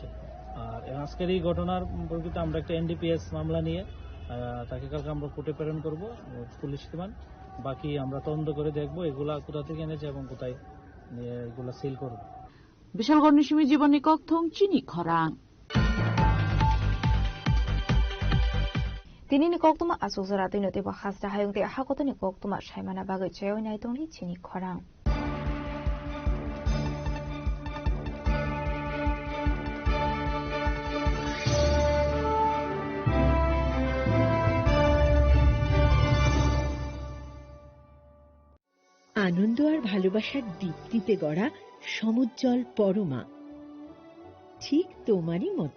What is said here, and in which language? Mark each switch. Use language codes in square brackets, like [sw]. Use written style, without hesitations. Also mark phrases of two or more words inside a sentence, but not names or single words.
[bn] আর আজকের এই ঘটনার পরিপ্রেক্ষিতে আমরা একটা এনডিপিএস মামলা নিয়ে তাকে কালকে আমরা কোর্টে প্রেরণ করবো পুলিশ রিমান্ড। বাকি আমরা তদন্ত করে দেখবো এগুলা কোথা থেকে এনেছে এবং কোথায় এগুলা সেল করবো। [trp] বিশালগড় নিশিমি জীবনী কক্থং চিনি খরাং তিনি নিকক্তমা আসুজরা তিনতে বা খাস্তা হায়ংতে হাকত নিকক্তমা সাইমানা বাগৈ চেয়ই নাইতংনি চিনি খরাং [bn] আনন্দ আর ভালোবাসার দীপ্তিতে গড়া সমুজ্জ্বল পরমা, ঠিক তোমারই মতো।